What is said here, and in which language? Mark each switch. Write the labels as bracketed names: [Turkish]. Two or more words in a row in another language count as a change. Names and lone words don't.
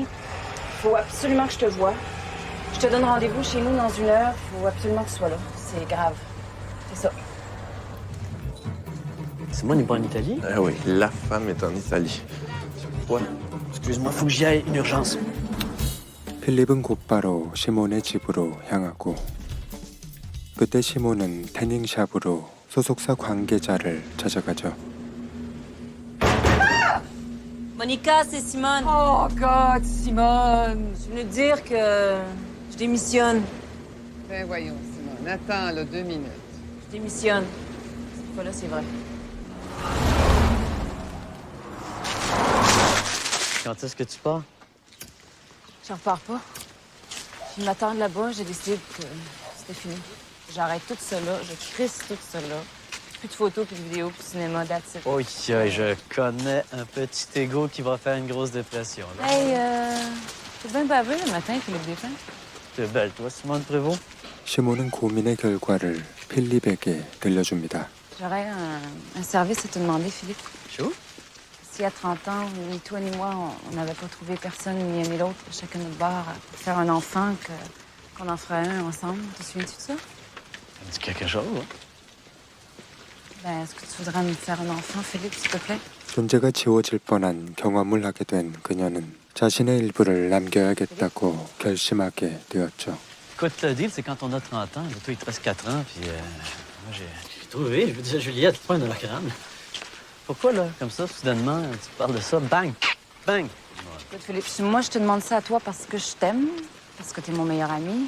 [French] Faut absolument que je te voie. Je te donne rendez-vous chez nous dans 1 heure. Faut absolument que tu sois là. C'est grave. C'est ça. Simone n'est pas en Italie? Ah oui, la femme est en Italie. Pourquoi? Excuse-moi, faut que j'y aille, une urgence. [Korean] 필립은 곧바로 시몬의 집으로 향하고 그때 시몬은 태닝샵으로 소속사 관계자를 찾아가죠. [French] Monica, c'est Simone. [English] Oh, God, [French] Simone. Je venais te dire que je démissionne. Ben voyons, Simone, attends, là, 2 minutes. Je démissionne. Cette fois-là, c'est vrai. Quand est-ce que tu pars? J'en repars pas. Ils m'attendent là-bas, j'ai décidé que c'était fini. J'arrête tout ça là, je crisse tout ça là. Plus de photos, plus de vidéos, plus de cinéma, [English] that's it. [French] Oui, je connais un petit égo qui va faire une grosse dépression. Là. Hey, t'es bien baveux le matin, Philippe Despins. T'es belle, toi, Simone Prévost. [Korean] 시몬은 고민의 결과를 필립에게 들려줍니다. [French] J'aurais un service à te demander, Philippe. Chaud? S'il y a 30 ans, ni toi ni moi, on n'avait pas trouvé personne, ni un ni l'autre, chacun notre bar, pour faire un enfant, qu'on en ferait un ensemble. Te souviens-tu de ça? Ça me dit quelque chose, hein? Ben, est-ce que tu voudrais me faire un enfant, Philippe, s'il te plaît? [Korean] 존재가 지워질 뻔한 경험을 하게 된 그녀는 자신의 일부를 남겨야겠다고 결심하게 되었죠. [French] Écoute, le deal, c'est quand on a 30 ans, toi, il te reste 4 ans, puis moi, j'ai trouvé, je veux dire, Juliette, pas un hologramme. Pourquoi, là, comme ça, soudainement, tu parles de ça, bang, bang? Écoute, Philippe, si moi, je te demande ça à toi parce que je t'aime, parce que t'es mon meilleur ami.